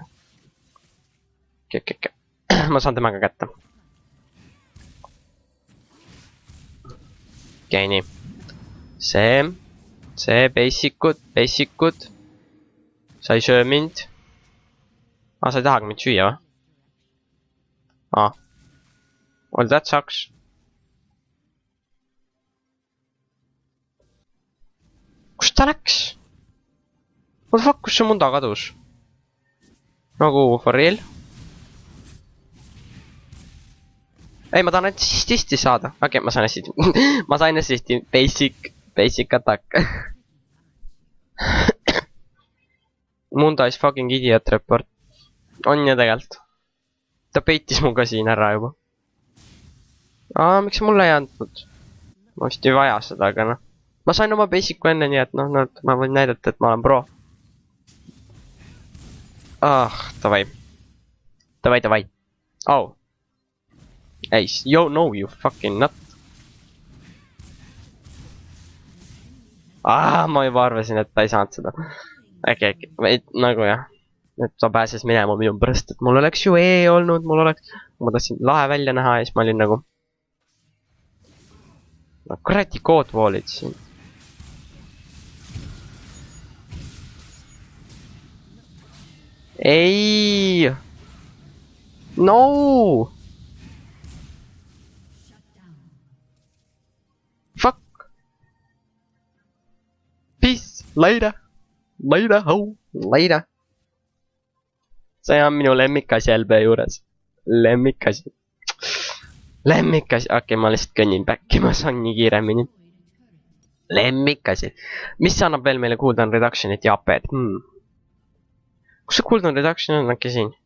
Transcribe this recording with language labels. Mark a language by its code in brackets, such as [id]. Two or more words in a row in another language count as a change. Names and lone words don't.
[et] Okei. Ma saan temaga kätte. Okei, nii. See, basicud. Sa ei söö mind. Sa ei tahagi mind süüa, või? [en] Well, that sucks. [et] Kus ta läks? [en] What the fuck, [et] kus see Mundo kadus? Nagu, [en] for real? [et] Ei, ma tahan assisti saada. Okei, ma sain assisti. Ma sain assisti. [en] Basic attack. Mundo is fucking idiot report. [et] On ju tegelikult. Ta peitis mu ka siin ära juba. Miks mulle ei andnud? Ma vist ei vaja seda, aga noh. Ma sain oma basic'u enne, nii et noh, ma võin näidata, et ma olen pro. Davai. Oh. Ei, [en] no you fucking nut. [et] Ma juba arvasin, et ta ei saanud seda. Äkki. Nagu jah. Et ta pääses minema minu pärast, et mul oleks ju olnud, ma tahtsin lahe välja näha ja siis ma olin nagu... No kuradi koodvoolid siin. Ei! [en] No! Fuck! Peace! Later! [et] See on minu lemmikasi LB juures. Lemmikasi. Okei, ma lihtsalt kõnnin back'i, ma saan nii kiiremini. Lemmikasi. Mis annab veel meile [en] cooldown reductionit [et] ja AP-d? Kus see [en] cooldown reduction [et] on äkki siin?